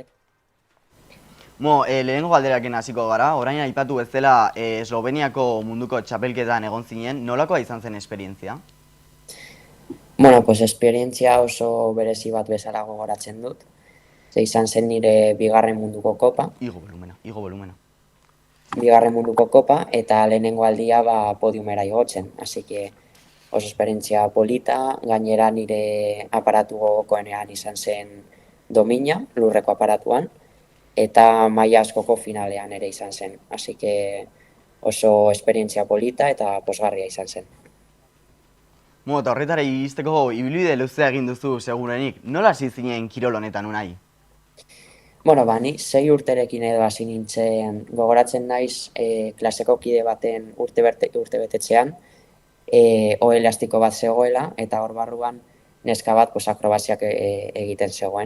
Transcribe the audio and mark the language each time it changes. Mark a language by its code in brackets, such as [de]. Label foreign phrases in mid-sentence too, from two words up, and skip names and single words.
[eu] Lehenengo galderakin hasiko gara, orain aipatu bezala Esloveniako munduko txapelketan egon zinen, nolakoa izan zen esperientzia? Esperientzia oso berezi bat bezala gogoratzen dut. Izan zen nire bigarren munduko kopa. Igo volumena. Bigarren munduko kopa eta lehenengo aldia podiumera igotzen. [es] Así que [eu] oso esperientzia polita, gainera nire aparatu gogokoenean izan zen domina, lurreko aparatuan, eta maila askoko finalean ere izan zen. [es] Así que [eu] oso esperientzia polita eta posgarria izan zen. Eta horretara iristeko ibilbide luzea egin duzu segurenik. Nola hasi zinen kirol honetan Unai? Ni 6 urterekin edo hasi nintzen, gogoratzen naiz klaseko kide baten urtebetetzean, ohe elastiko bat zegoela, eta hor barruan neska bat akrobaziak egiten zegoen.